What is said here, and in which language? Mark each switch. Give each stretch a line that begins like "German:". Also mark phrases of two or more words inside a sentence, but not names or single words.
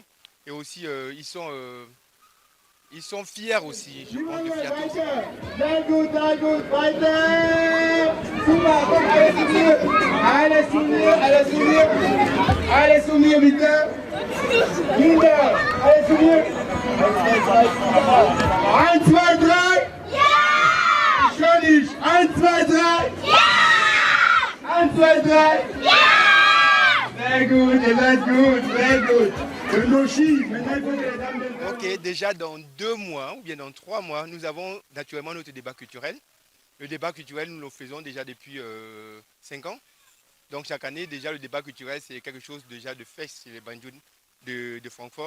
French: Et aussi, ils sont fiers aussi. Je pense de fierté aussi. Allez, souvenir, vite. Linda, allez, souvenir. 1, 2, 3.
German: Ja! Schönisch. 1, 2, 3. Ja! 1, 2, 3. Ja!
English: Very good, that's good, very good.
French: Le Noshi, maintenant il faut que les dames... Ok, déjà dans 2 mois ou bien dans 3 mois, nous avons naturellement notre débat culturel. Le débat culturel, nous le faisons déjà depuis 5 ans. Donc chaque année, déjà le débat culturel, c'est quelque chose déjà de fait chez les Banjouls de Francfort.